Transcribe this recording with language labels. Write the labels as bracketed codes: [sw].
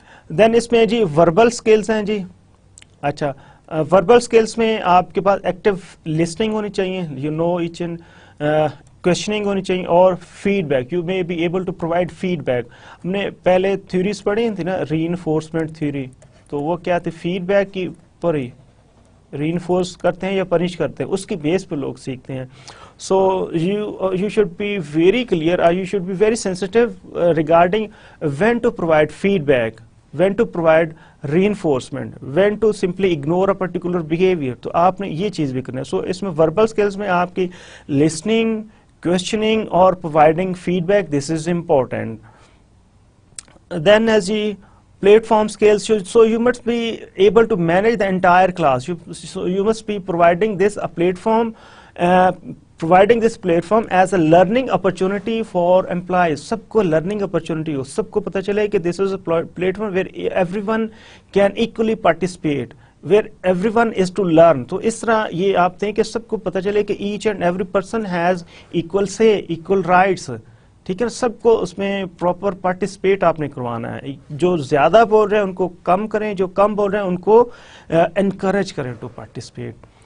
[ur] دین اس میں جی verbal skills ہیں جی. اچھا وربل اسکلس میں آپ کے پاس ایکٹیو لسننگ ہونی چاہیے, you know H and questioning ہونی چاہیے, اور feed back, [en] You may be able to provide feedback. [ur] ہم نے پہلے تھیوریز پڑھی تھی نا, ری انفورسمنٹ تھیوری, تو وہ کیا تھی, فیڈ بیک کی پر ہی ری انفورس کرتے ہیں یا پنش کرتے ہیں, اس کی بیس پہ لوگ سیکھتے ہیں. [en] So you should be very clear, or you should be very sensitive regarding when to provide feedback, when to provide reinforcement, when to simply ignore a particular behavior. [ur] تو آپ نے یہ چیز بھی کرنا ہے. سو اس میں وربل اسکلس میں آپ کی لسننگ, کوشچننگ اور providing feed back, [en] This is important. Then as G platform skills, so you must be able to manage the entire class. So you must be providing this a platform, providing this platform as a learning opportunity for employees. [ur] سب کو [en] learning opportunity [ur] ہو, سب کو پتہ چلے کہ [en] this is a platform where everyone can equally participate, where everyone is to learn. [ur] تو اس طرح یہ آپ دیں کہ سب کو پتہ چلے کہ [en] each and every person has equal say, equal rights, [ur] ٹھیک ہے. سب کو اس میں پراپر پارٹیسپیٹ آپ نے کروانا ہے. جو زیادہ بول رہے ہیں ان کو کم کریں, جو کم بول رہے ہیں ان کو انکریج کریں [en] To participate.